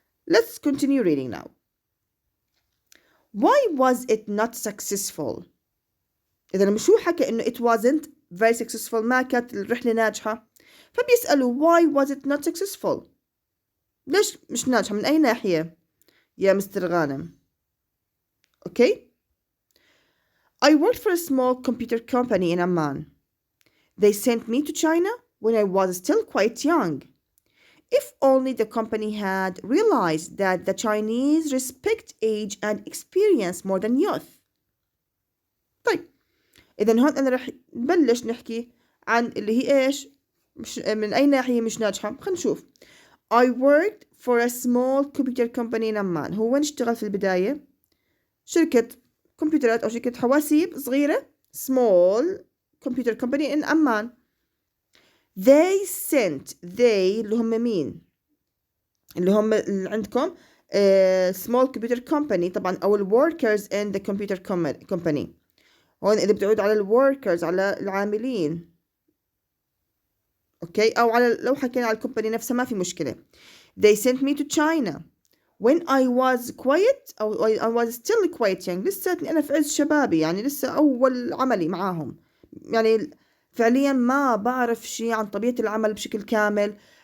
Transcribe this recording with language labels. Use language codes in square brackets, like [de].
[en] Let's continue reading now. Why was it not successful? [ar] إذا لما شو حكى إنه [en] it wasn't very successful، [ar] ما كانت الرحلة ناجحة، فبيسألوا [en] why was it not successful؟ [ar] ليش مش ناجحة؟ من أي ناحية يا مستر غانم؟ أوكي. [en] I worked for a small computer company in Amman. They sent me to China when I was still quite young. If only the company had realized that the Chinese respect age and experience more than youth. [ar] طيب، إذن هون أنا رح نبلش نحكي عن اللي هي إيش؟ مش من أي ناحية مش ناجحة. خلينا نشوف. [en] I worked for a small computer company in Amman. [ar] هو وين اشتغل في البداية؟ شركة كمبيوترات أو شركة حواسيب صغيرة. [en] small computer company in Amman. They sent. [ar] they اللي هم مين؟ اللي هم اللي عندكم [en] small computer company [ar] طبعا، أو [en] workers in the computer company. [ar] هون إذا بتعود على workers على العاملين. أوكي، أو على لو حكينا على الكومباني نفسها ما في مشكلة. [en] They sent me to China when I was quiet أو I was still quite young. [ar] لساتني أنا في عز شبابي، يعني لسه أول عملي معاهم، يعني فعليا ما بعرف شيء عن طبيعة العمل بشكل كامل.